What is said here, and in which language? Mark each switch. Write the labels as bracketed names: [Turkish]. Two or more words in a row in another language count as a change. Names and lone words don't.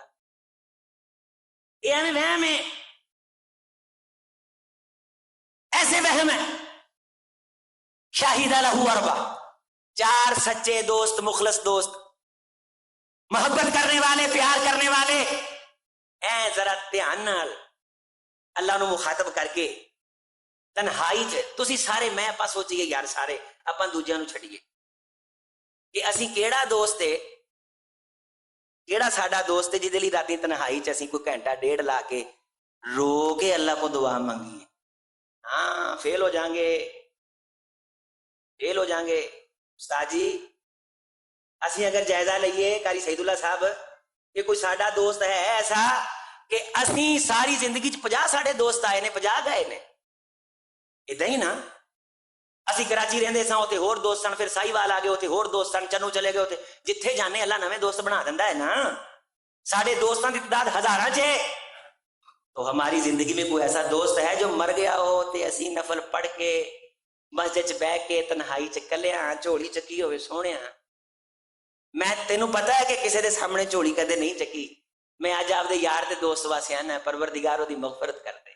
[Urdu] یہ ایویں وہم ہے، ایسے وہم ہے. [Arabic] شاہد لہو اربع، [Urdu] 4 سچے دوست، مخلص دوست، محبت کرنے والے، پیار کرنے والے. [Punjabi] اے ذرا دھیان نال اللہ نو مخاطب کر کے تنہائی چ تسی سارے، میں آپ سوچیے یار سارے آپ دوجیاں نو چھڈیے کہ اسی کیڑا دوست ہے، کیڑا ساڈا دوست ہے جدے لئی راتی تنہائی چ اسی کوئی گھنٹہ ڈیڑھ لا کے رو کے اللہ کو دعا مانگیے. [Urdu] ہاں فیل ہو جائیں گے، فیل ہو جائیں گے. [Punjabi] استاد جی اسی اگر جائزہ لئیے قاری سعید اللہ صاحب کہ کوئی ساڈا دوست ہے ایسا کہ اسی ساری زندگی 50 ساڈے دوست آئے نے، 50 گئے نے، ادھا ہی نا. اسی کراچی رہندے ساں، اوتھے ہور دوست سن، پھر ساہیوال آ گئے، اوتھے ہور دوست سن، چنو چلے گئے، اوتھے جتھے جانے اللہ نویں دوست بنا دیندا ہے نا. ساڈے دوستاں دی تعداد ہزاراں چ ہے. [Urdu] تو ہماری زندگی میں کوئی ایسا دوست ہے جو مر گیا ہو [Punjabi] تے اسی نفل پڑھ کے مسجد چ بیٹھ کے تنہائی چ کلیاں جھولی چکی ہوئے سونیاں؟ میں تینوں پتا ہے کہ کسی دے سامنے جھولی کدے نہیں چکی. میں اج آپ دے یار تے دوست واسطے آنا پروردگار دی مغفرت کر دے.